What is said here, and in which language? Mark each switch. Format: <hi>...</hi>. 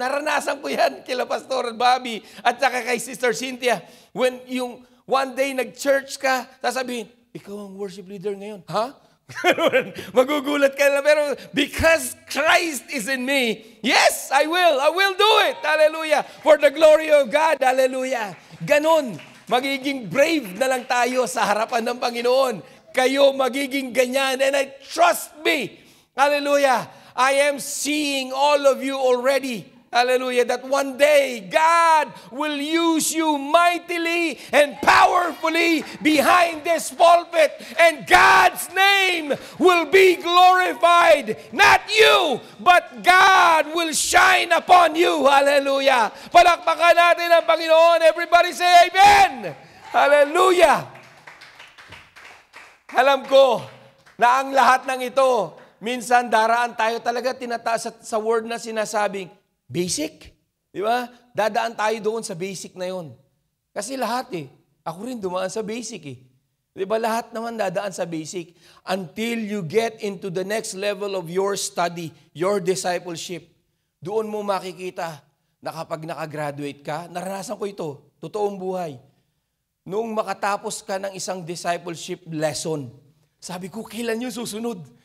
<tl>Naranasan ko yan kila Pastor Bobby at saka kay Sister Cynthia. When yung one day, nag-church ka, sasabihin, ikaw ang worship leader ngayon. Ha? Magugulat ka na.</tl> <en>Pero because Christ is in me, yes, I will do it. Hallelujah. For the glory of God. Hallelujah. Ganon.</en> <tl>Magiging brave na lang tayo sa harapan ng Panginoon. Kayo magiging ganyan.</tl> <en>And I trust me.</en> <tl>Hallelujah.</tl> <en>I am seeing all of you already. Hallelujah, that one day God will use you mightily and powerfully behind this pulpit and God's name will be glorified. Not you, but God will shine upon you. Hallelujah.</en> <tl>Palakpakan natin ang Panginoon.</tl> <en>Everybody say amen.</en> <tl>Hallelujah. Alam ko na ang lahat ng ito, minsan daraan tayo talaga tinataas sa word na sinasabing, basic. Di ba? Dadaan tayo doon sa basic na yon. Kasi lahat ako rin dumaan sa basic Di ba? Lahat naman dadaan sa basic</tl> <en>until you get into the next level of your study, your discipleship.</en> <tl>Doon mo makikita na kapag nakagraduate ka, naranasan ko ito, totoong buhay. Nung makatapos ka ng isang discipleship lesson, sabi ko, kailan yung susunod?</tl>